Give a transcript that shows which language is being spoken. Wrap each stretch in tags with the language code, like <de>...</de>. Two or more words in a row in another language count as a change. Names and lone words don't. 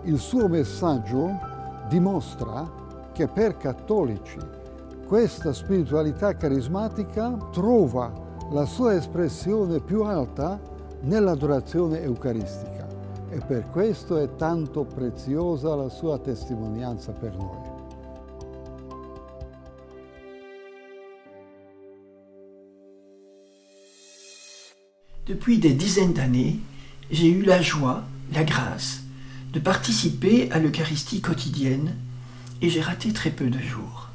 <it>Il suo messaggio dimostra che per cattolici questa spiritualità carismatica trova la sua espressione più alta nell'adorazione eucaristica e per questo è tanto preziosa la sua testimonianza per noi.</it> <fr>Depuis des dizaines d'années, j'ai eu la joie, la grâce de participer à l'Eucharistie quotidienne et j'ai raté très peu de jours.</fr>